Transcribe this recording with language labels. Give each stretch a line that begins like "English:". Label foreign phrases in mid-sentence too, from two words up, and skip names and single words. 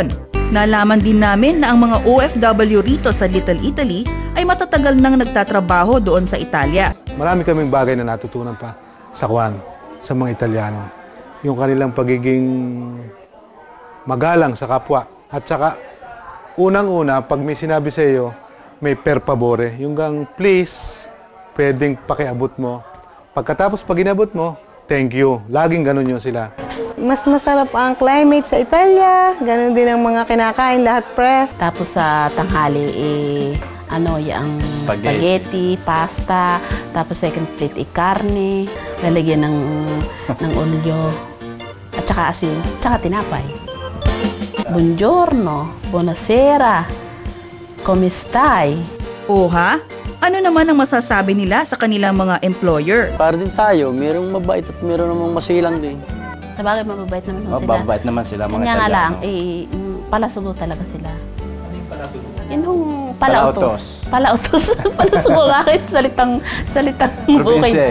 Filipino: Nalaman din namin na ang mga OFW rito sa Little Italy ay matatagal nang nagtatrabaho doon sa Italia. Marami kaming bagay na natutunan pa sa mga Italiano. Yung kanilang pagiging magalang sa kapwa. At saka, unang-una, pag may sinabi sa iyo, may
Italian: per favore.
Filipino: Yung gang, please, pwedeng pakiabot mo. Pagkatapos pag inabot mo,
English: thank you.
Filipino: Laging ganun yun sila. Mas masarap ang climate sa Italia. Ganun din ang mga kinakain, lahat fresh. Tapos sa tanghali, yung spaghetti, pasta, tapos
English: second plate
Filipino: karne, lalagyan ng olyo, at saka asin, at saka tinapay.
Italian: Buongiorno, buonasera, come stai?
Filipino: O ha? Ano naman ang masasabi nila sa kanilang mga employer? Para din tayo, mayroong mabait at mayroong namang masilang din. Sabagay, mababait naman sila. Mababait naman sila, mga Kanya nga Italiano. lang, palasugo talaga sila. Ano yung palasugo? Yun yung palautos. Palautos. Palasugo kahit salitang bukid.